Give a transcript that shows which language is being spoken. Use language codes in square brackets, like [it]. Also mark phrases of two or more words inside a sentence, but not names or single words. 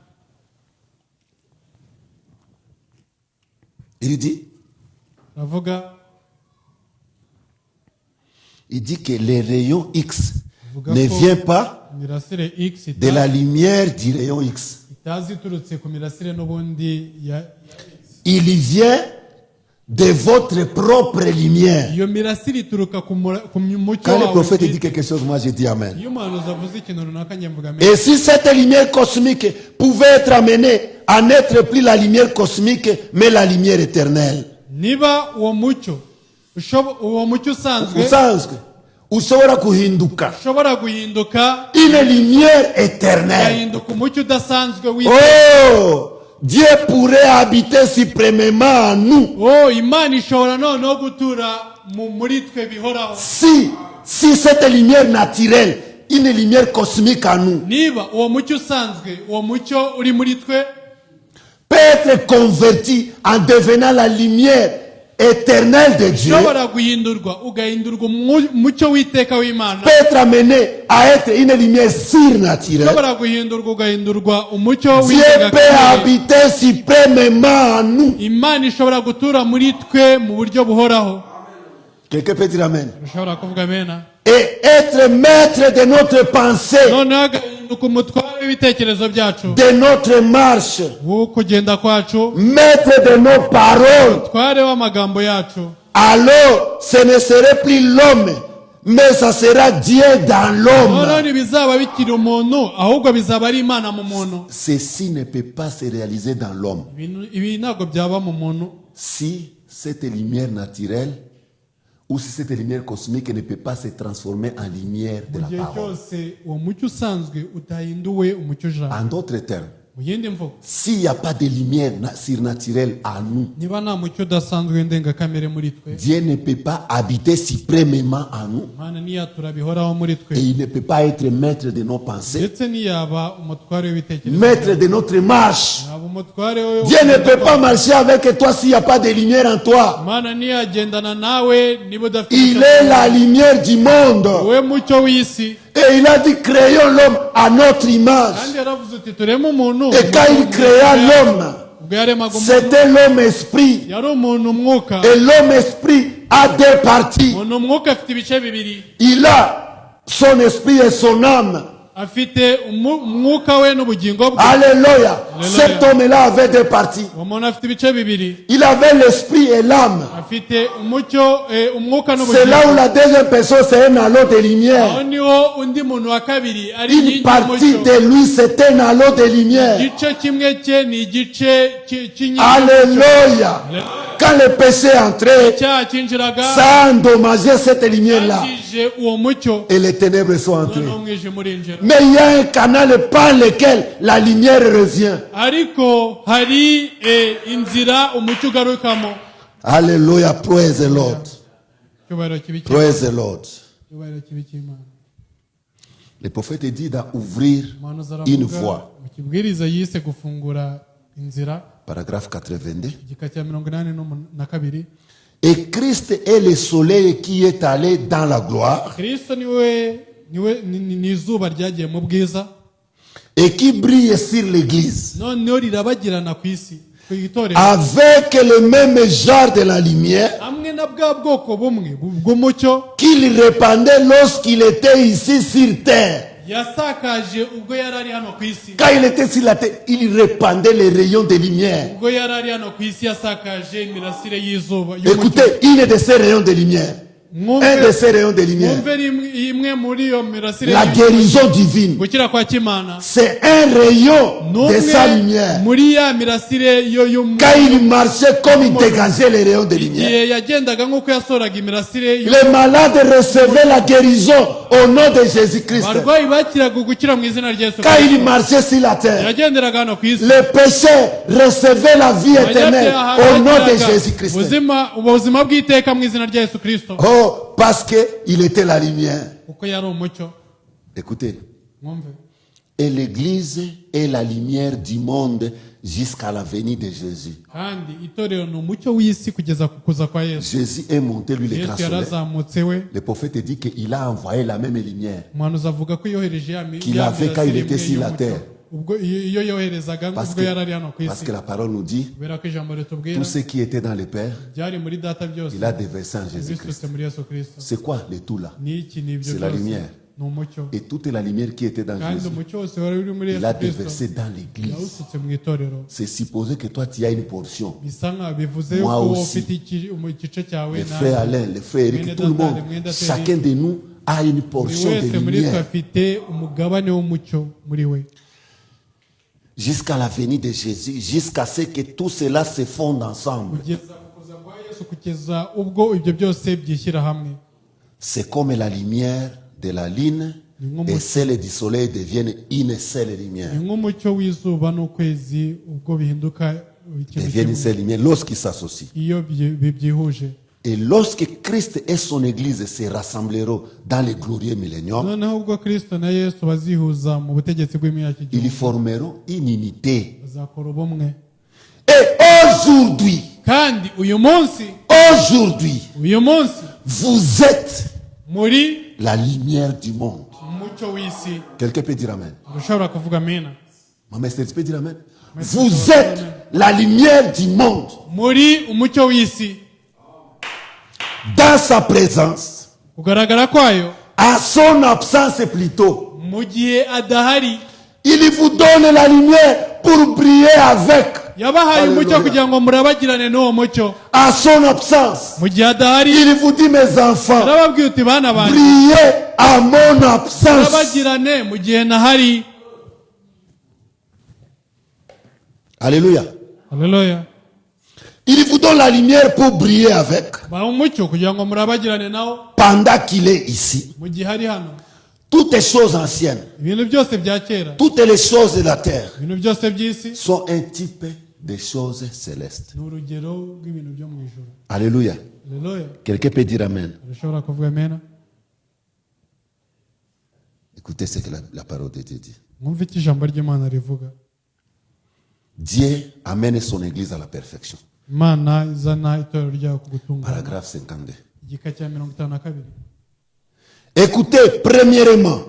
[fr] Il dit, [rw] Uravuga [fr] que les rayons X ne viennent pas [rw] imirasire X [fr] de la lumière du rayon X. [rw] itazi iturutse ku mirasire n'ubundi ya [fr] Il vient de votre propre lumière. [rw] iyo mirasire ituruka ku mucyo [fr] Quand le [rw] wawe. [fr] prophète dit quelque chose, moi je dis Amen. [rw] Iyo umuhanuzi avuze ikintu runaka njye mvuga amen. [fr] Et si cette lumière cosmique pouvait être amenée à n'être plus la lumière cosmique, mais la lumière éternelle. [rw] Niba uwo mucyo usanzwe Usanzwe ushobora kuhinduka ushobora guhinduka [fr] une lumière éternelle. [rw] ugahinduka umucyo udasanzwe w'iteka. [fr] Oh, Dieu pourrait habiter suprêmement en nous [rw] Imana ishobora noneho gutura muri twe bihoraho. [fr] si cette lumière naturelle, une lumière cosmique en nous, [rw] Niba uwo mucyo usanzwe uwo mucyo uri muri twe [fr] peut être converti en devenant la lumière éternelle de Dieu, [rw] ushobora guhindurwa ugahindurwa umucyo w'iteka w'Imana, [fr] peut être amené à être une lumière surnaturelle. [rw] ushobora guhindurwa ugahindurwa umucyo [fr] Dieu peut [rw] w'indengakamere. [fr] habiter suprêmement en nous. [rw] Imana ishobora gutura muri twe mu buryo buhoraho. [fr] Quelqu'un peut dire Amen. [rw] ushobora kuvuga amena. [fr] Et être maître de notre pensée, [rw] noneho agahinduka umutware w'ibitekerezo byacu, [fr] de notre marche, [rw] wo kugenda kwacu, [fr] maître de nos paroles. [rw] umutware w'amagambo yacu. [fr] Alors, ce ne serait plus l'homme, mais ça sera Dieu dans [rw] noneho [fr] l'homme. [rw] ntibizaba bikiri umuntu, ahubwo bizaba ari Imana mu muntu. [fr] Ceci ne peut pas se réaliser dans l'homme [rw] Ibi ntabwo byaba mu muntu [fr] si cette lumière naturelle ou si cette lumière cosmique ne peut pas se transformer en lumière de [rw] mu [fr] la [rw] gihe [fr] parole. [rw] cyose uwo mucyo usanzwe utahinduwe umucyo ujana. [fr] En d'autres termes, [rw] Mu yindi mvugo, [fr] s'il n'y a pas de lumière surnaturelle en nous, [rw] niba nta mucyo udasanzwe w'indengakamere muri twe, [fr] Dieu ne peut pas habiter suprêmement en nous. [rw] Imana ntiyatura bihoraho muri twe, [fr] Et il ne peut pas être maître de nos pensées, [rw] ndetse ntiyaba umutware w'ibitekerezo, [fr] maître de notre marche. [rw] yaba umutware we. [fr] Dieu ne peut pas marcher avec toi s'il n'y a pas de lumière en toi. [rw] Imana ntiyagendana nawe niba udafite [fr] Il [rw] umucyo. [fr] est la lumière du monde. [rw] wowe mucyo w'isi. [fr] Et il a dit, créons l'homme à notre image. [rw] kandi yaravuze ati tureme umuntu. [fr] Et quand il créa l'homme, [rw] ubwo yaremaga umuntu, [fr] c'était l'homme esprit. [rw] yari umuntu umwuka. [fr] Et l'homme esprit a deux parties. [rw] umuntu umwuka afite ibice bibiri, [fr] Il a son esprit et son âme. [rw] afite umwuka we n'ubugingo bwe. [fr] Alléluia. Cet homme-là avait deux parties. [rw] uwo muntu afite ibice bibiri, [fr] Il avait l'esprit et l'âme. [rw] afite umucyo, umwuka [fr] C'est là où [rw] n'ubugingo. [fr] la deuxième personne, c'est un halo de [rw] aho [fr] lumière. [rw] niho undi muntu wa kabiri ari [fr] Une [rw] inkingi [fr] partie [rw] y'umucyo. [fr] de lui, c'est un halo de lumière. [rw] igice kimwe cye ni igice cy'inkingi y'umucyo. [fr] Alléluia. Quand le péché est entré, [rw] icyaha cyinjiraga, [fr] ça a endommagé cette lumière-là. [rw] cyangije uwo mucyo, [fr] Et les ténèbres sont entrées. [rw] noneho umwijima urinjira. [fr] Mais il y a un canal par lequel la lumière revient. [rw] ariko hari inzira umucyo ugarukamo. [en] Alléluia. Praise the Lord. [rw] icyubahiro kibi cy'Imana. [en] Praise the Lord. [rw] icyubahiro kibi cy'Imana. [fr] Le prophète dit d'ouvrir [rw] Umuhanuzi [fr] une [rw] aravuga [fr] voie. [rw] mu kibwiriza yise gufungura inzira, [fr] Paragraphe 82. [rw] igika cya 82. [fr] Et Christ est le soleil qui est allé dans la gloire [rw] kristo ni izuba ryagiye mu bwiza, [fr] et qui brille sur l'église [rw] noneho rirabagirana ku isi, ku itorero, [fr] avec le même genre de la lumière [rw] hamwe na bwa bwoko bumwe bw'umucyo [fr] qu'il répandait lorsqu'il était ici sur terre. [rw] yasakaje ubwo yari ari hano ku isi. [fr] Quand il était sur la terre, il répandait les rayons de lumière. [rw] ubwo yari ari hano ku isi yasakaje imirasire y'izuba y'umucyo. [fr] Écoutez, une de ces rayons de lumière, un de ces rayons de lumière, [rw] mwumve imwe muri iyo mirasire [fr] la guérison divine, [rw] gukira kwa kimana, [fr] c'est un rayon de sa lumière. [rw] muri ya mirasire yo [fr] Quand il marchait comme il dégageait les rayons de lumière, [rw] igihe yagendaga nk'uko yasoraga imirasire [fr] les malades recevaient la guérison au nom de Jésus-Christ. [rw] abarwayi bakiraga gukira mu izina rya Yesu [fr] Quand il [rw] Kristo. [fr] marchait sur la terre, [rw] yagenderaga hano ku isi, [fr] les pécheurs recevaient la vie éternelle au nom de [rw] bakiraga [fr] Jésus-Christ. [rw] ubuzima bw'iteka mu izina rya Yesu Kristo, [fr] Oh, parce qu'il était la lumière. [rw] kuko yari umucyo. [fr] Écoutez, [rw] mwumve, [fr] et l'église est la lumière du monde jusqu'à la venue de Jésus. [rw] kandi itorero ni umucyo w'isi kugeza ku kuza kwa Yesu. [fr] Jésus est monté, lui, l'écran [rw] Yesu [fr] solaire. [rw] yarazamutse we, [fr] Le prophète dit qu'il a envoyé la même lumière [rw] umuhanuzi avuga ko yohereje ya [fr] qu'il avait quand il était sur la [rw] y'umucyo. [fr] terre. [rw] ubwo iyo yoherezaga [fr] Parce [rw] ubwo [fr] que, [rw] yari ari hano ku [fr] parce [rw] isi, [fr] que la parole nous dit, [rw] kubera ko ijambo ritubwira [fr] tout ce qui était dans le Père, [rw] byari muri data byose [fr] il a déversé en Jésus-Christ. [rw] bisutse muri Yesu Kristo. [fr] C'est quoi le tout là? [rw] ni iki ni ibyo [fr] C'est la [rw] byose [fr] lumière. [rw] ni umucyo, [fr] Et toute la lumière qui était dans [rw] kandi [fr] Jésus, [rw] umucyo wose wari uri muri [fr] il a [rw] Yesu Kristo [fr] déversé dans l'église. [rw] yawusutse mu itorero. [fr] C'est supposé que toi, tu as une portion. [rw] bisa nkaho bivuze [fr] Moi [rw] yuko [fr] aussi. [rw] ufite igice cyawe, [fr] Les frères Alain, les frères Eric, tout le monde, chacun de nous a une [rw] buri [fr] portion [rw] wese [fr] de [rw] muri twe [fr] lumière. [rw] afite umugabane w'umucyo muri we, [fr] Jusqu'à la venue de Jésus, jusqu'à ce que tout cela se fonde ensemble. [rw] kugeza ku kuza kwa Yesu, kugeza ubwo ibyo byose byishyira hamwe. [fr] C'est comme la lumière de la lune et celle du soleil deviennent une seule lumière. [rw] ni nk'umucyo w'izuba n'ukwezi ubwo bihinduka ikintu [fr] Deviennent une [rw] kimwe [fr] seule lumière lorsqu'ils s'associent. [rw] iyo byihuje. [fr] Et lorsque Christ et son Église se rassembleront dans le glorieux millénium, [rw] noneho ubwo Kristo na Yesu bazihuza mu butegetsi bw'imyaka [fr] ils [rw] igihumbi, [fr] formeront une unité. [rw] bazakora ubumwe. [fr] Et aujourd'hui, [rw] kandi uyu munsi [fr] vous êtes [rw] muri [fr] la lumière du monde. [rw] umucyo w'isi. [fr] Quelqu'un peut dire amen. [rw] Ushobora kuvuga amina. [fr] Maman Esther, tu peux dire amen. Vous êtes la lumière du monde. [rw] Muri umucyo w'isi. [fr] Dans sa présence, [rw] Kugaragara kwayo [fr] à son absence plutôt, [rw] mu gihe adahari, [fr] il vous donne la lumière pour briller avec. [rw] yabahaye umucyo kugira ngo murabagirane n'uwo mucyo. [fr] À son absence, [rw] Mu gihe adahari, [fr] il vous dit, mes enfants, [rw] arababwira uti bana banjye, [fr] brillez à mon absence. [rw] murabagirane mu gihe ntahari. [fr] Alléluia. [rw] Haleluya. [fr] Il vous donne la lumière pour briller avec [rw] Baha umucyo kugira ngo murabagirane nawo [fr] pendant qu'il est ici. [rw] mu gihe ari hano. [fr] Toutes les choses anciennes, [rw] Ibintu byose bya kera, [fr] toutes les choses de la terre [rw] ibintu byose by'isi [fr] sont un type des choses célestes. [rw] ni urugero rw'ibintu byo mu ijuru. [fr] Alléluia. [rw] Haleluya. [fr] Quelqu'un peut dire amen. [rw] Urashobora kuvuga amena. [fr] Écoutez ce que la parole de Dieu dit. [rw] Mwumve icyo ijambo ry'Imana rivuga. [fr] Dieu amène son église à la perfection. [rw] Imana izana itorero ryayo ku gutungana. [fr] Paragraphe 52. [rw] Igika cya 52. [fr] Écoutez, premièrement,